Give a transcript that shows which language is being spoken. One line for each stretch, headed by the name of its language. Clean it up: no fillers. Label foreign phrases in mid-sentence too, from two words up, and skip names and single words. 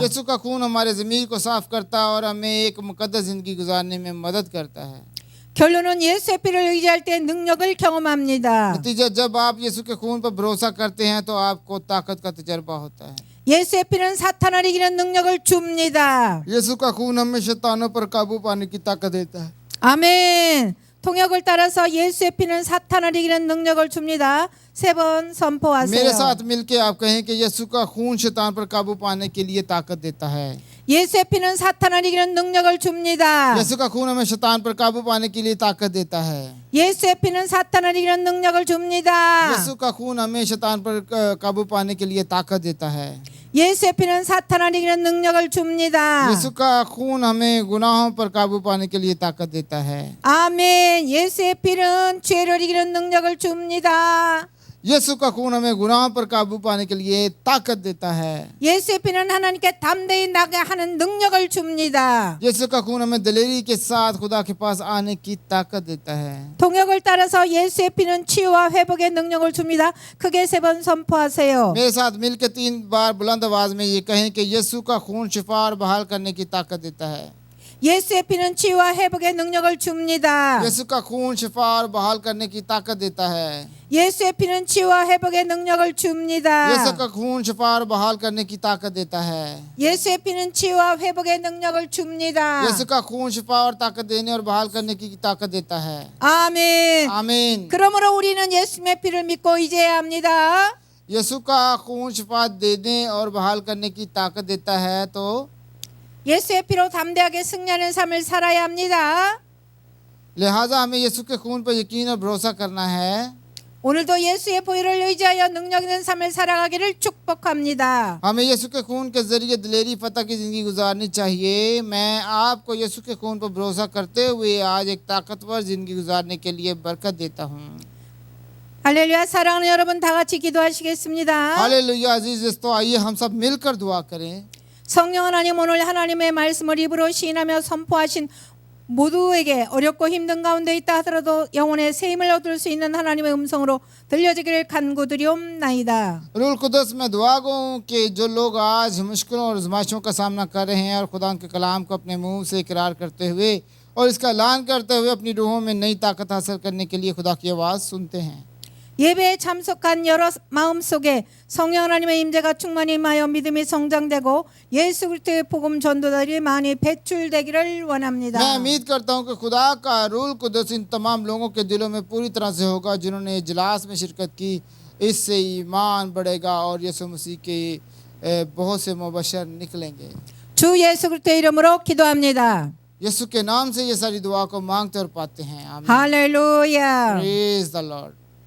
Urdu: یسوع کا خون ہمارے ضمیر کو صاف کرتا ہے اور ہمیں ایک مقدس زندگی گزارنے میں مدد کرتا ہے.
Korean: 결론은 예수의 피를 의지할 때 능력을 경험합니다.
Urdu: نتیجہ، جب آپ یسوع کے خون پر بھروسہ کرتے ہیں تو آپ کو طاقت کا تجربہ ہوتا ہے.
Korean: 예수의 피는 사탄을 이기는 능력을 줍니다.
Urdu: یسوع کا خون ہمیں شیطانوں پر قابو پانے کی طاقت دیتا ہے.
Korean: 아멘. 통역을 따라서 예수의 피는 사탄을 이기는 능력을 줍니다. 3번 선포하세요.
Urdu: میرے ساتھ ملکے آپ کہیں کہ یسوع کا خون شیطان پر قابو پانے کے لیے طاقت دیتا ہے.
Korean: 예수의 피는 사탄을 이기는 능력을 줍니다.
Urdu: یسوع کا خون ہمیں شیطان پر قابو پانے کے لیے طاقت دیتا ہے.
Korean: 예수의 피는 사탄을 이기는 능력을 줍니다.
Urdu: یسوع کا خون ہمیں شیطان پر قابو پانے کے لیے طاقت دیتا ہے.
Korean: 예수의 피는 사탄을 이기는 능력을 줍니다.
Urdu: یسوع کا خون ہمیں گناہوں پر قابو پانے کے لیے طاقت دیتا ہے.
Korean: 아멘. 예수의 피는 죄를 이기는 능력을 줍니다.
Urdu: یسوع کا خون ہمیں گناہوں پر قابو پانے کے لیے طاقت دیتا ہے.
Korean: 예수의 피는 하나님께 담대히 나가하는 능력을 줍니다.
Urdu: یسوع کا خون ہمیں دلیری کے ساتھ خدا کے پاس آنے کی طاقت دیتا ہے.
Korean: 통역을 따라서 예수의 피는 치유와 회복의 능력을 줍니다. 크게 3번 선포하세요.
Urdu: میرے ساتھ مل کر 3 بار بلند آواز میں یہ کہیں کہ یسوع کا خون شفا اور بحال کرنے کی طاقت دیتا ہے.
Korean: 예수의 피는 치유와 회복의 능력을 줍니다.
Urdu: یسوع کا خون شفا اور بحال کرنے کی طاقت دیتا ہے.
Korean: 예수의 피는 치유와 회복의 능력을 줍니다.
Urdu: یسوع کا خون شفا اور بحال کرنے کی طاقت دیتا ہے.
Korean: 예수의 피는 치유와 회복의 능력을 줍니다.
Urdu: یسوع کا خون شفا اور طاقت دینے اور بحال کرنے کی طاقت دیتا ہے.
Korean: 아멘.
Urdu: आमीन।
Korean: 그러므로 우리는 예수님의 피를 믿고 의지해야 합니다.
Urdu: یسوع کا خون شفا دینے اور بحال کرنے کی طاقت دیتا ہے تو
Korean: 예수의 피로 담대하게 승리하는 삶을 살아야 합니다.
Urdu: لہٰذا ہمیں یسوع کے خون پر یقین اور بھروسہ کرنا ہے.
Korean: 오늘도 예수의 보혈을 의지하여 능력 있는 삶을 살아가기를 축복합니다.
Urdu: ہمیں یسوع کے خون کے ذریعے دلیری فتح کی زندگی گزارنی چاہیے. میں آپ کو یسوع کے خون پر بھروسہ کرتے ہوئے آج ایک طاقتور زندگی گزارنے کے لیے برکت دیتا ہوں.
Korean: 할렐루야. 사랑하는 여러분 다 같이 기도하시겠습니다.
Urdu: ہالیلویاہ عزیز دوستوں، آئیے ہم سب مل کر دعا کریں.
Korean: 성령 하나님, 오늘 하나님의 말씀을 입으로 시인하며 선포하신 모두에게 어렵고 힘든 가운데 있다 하더라도 영혼의 새 힘을 얻을 수 있는 하나님의 음성으로 들려지기를 간구드리옵나이다.
Urdu: روح القدس میں دعا گو کہ جو لوگ آج مشکلوں اور آزمائشوں کا سامنا کر رہے ہیں اور خدا کے کلام کو اپنے منہ سے اقرار کرتے ہوئے اور اس کا اعلان کرتے ہوئے اپنی روحوں میں نئی طاقت حاصل کرنے کے لیے خدا کی آواز سنتے ہیں.
Korean: 예배에 참석한 여러 마음 속에 성령 하나님의 임재가 충만히 임하여 믿음이 성장되고 예수 그리스도의 복음 전도들이 많이 배출되기를 원합니다.
Urdu: میں امید کرتا ہوں کہ خدا کا روح القدس ان تمام لوگوں کے دلوں میں پوری طرح سے ہوگا جنہوں نے اجلاس میں شرکت کی. اس سے ایمان بڑھے گا اور یسوع مسیح کے بہت سے مبشر نکلیں گے.
Korean: 주 예수 그리스도의 이름으로 기도합니다.
Urdu: یسوع کے نام سے یہ ساری دعا کو مانگتے اور پاتے ہیں. आमीन।
Korean: 할렐루야.
English: Praise the Lord.